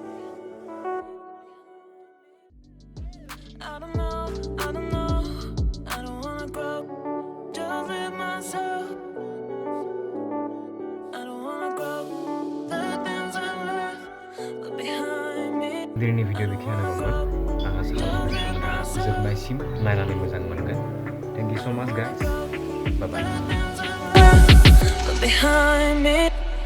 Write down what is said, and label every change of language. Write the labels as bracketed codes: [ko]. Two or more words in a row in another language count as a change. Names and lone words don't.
[en] I don't know, I don't wanna grow, just live myself. I don't wanna grow, the things I left behind me. [brx] दिनैनि भिडिअ बेखिनियानो दंमोन। आं आसा खालामो नोंथांमोना जोबनायसिम नायनानै मोजां मोनगोन। [en] thank you so much, guys. Bye bye. behind me.